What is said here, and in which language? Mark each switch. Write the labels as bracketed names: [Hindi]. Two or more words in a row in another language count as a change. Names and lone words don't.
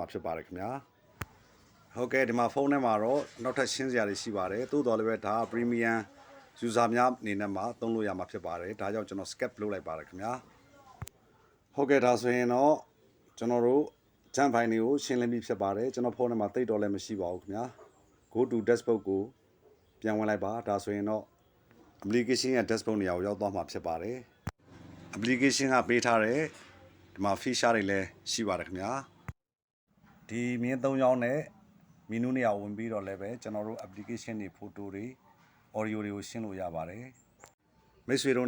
[Burmese] ဖြစ်ပါတယ်ခင်ဗျာဟုတ်ကဲ့ဒီမှာဖုန်းထဲမှာတော့နောက်ထပ်ရှင်းစရာတွေရှိပါတယ်တိုးတော်လည်းပဲဒါ [English] premium user [Burmese] များအနေနဲ့မှာသုံးလို့ရမှာဖြစ်ပါတယ်ဒါကြောင့်ကျွန်တော် skip လုပ်လိုက်ပါတယ်ခင်ဗျာဟုတ်ကဲ့ဒါဆိုရင်တော့ကျွန်တော်တို့ [English] junk file [Burmese] တွေကိုရှင်းလင်းပြီးဖြစ်ပါတယ် ကျွန်တော်ဖုန်းထဲမှာတိတ်တော့လည်းမရှိပါဘူးခင်ဗျာ [English] go to desktop [Burmese] ကိုပြန်ဝင်လိုက်ပါဒါဆိုရင်တော့ application ရဲ့ desktop နေရာကိုရောက်သွားမှာဖြစ်ပါတယ် application ကပေးထားတဲ့ဒီမှာ feature တွေ လည်းရှိပါတယ်ခင်ဗျာဒီမြင်း၃ချောင်းနဲ့ menu နေရာဝင်ပြီးတော့လည်းပဲကျွန်တော်တို့ application တွေ photo တွေ audio တွေကိုရှင်းလို့ရပါတယ်မိတ်ဆွေတို့